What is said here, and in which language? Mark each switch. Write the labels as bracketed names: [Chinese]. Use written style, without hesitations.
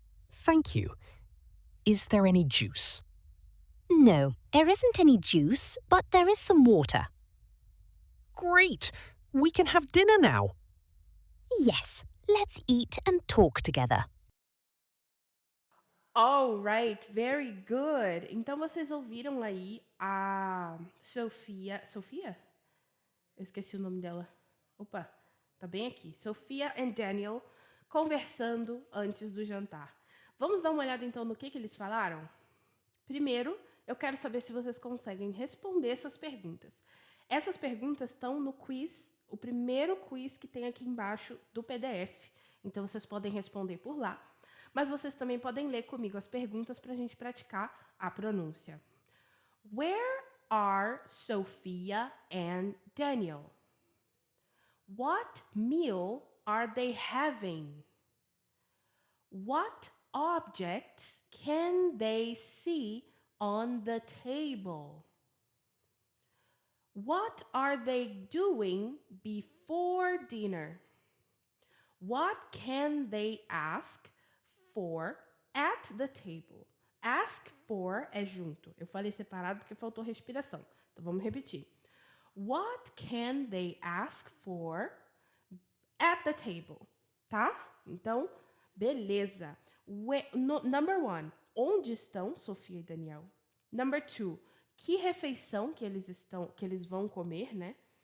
[English] Thank you. Is there any juice? No, there isn't any juice, but there is some water. Great! We can have dinner now. Yes, let's eat and talk together. Alright, very good. [Portuguese] Então vocês ouviram aí a Sofia. Sofia? Eu esqueci o nome dela. Opa, tá bem aqui. Sofia and Daniel conversando antes do jantar. Vamos dar uma olhada então no que eles falaram? Primeiro, eu quero saber se vocês conseguem responder essas perguntas. Essas perguntas estão no quiz, o primeiro quiz que tem aqui embaixo do PDF. Então vocês podem responder por lá. Mas vocês também podem ler comigo as perguntas para a gente praticar a pronúncia. [English] Where are Sophia and Daniel? What meal are they having? What objects can they see on the table? What are they doing before dinner? What can they ask for at the table? [Portuguese] Ask for é junto. Eu falei separado porque faltou respiração. Então vamos repetir. [English] What can they ask for at the table? [Portuguese] Tá? Então, beleza. [English] Number one, [Portuguese] onde estão Sofia e Daniel? [English] Number two, [Portuguese] que refeição que eles vão comer, né?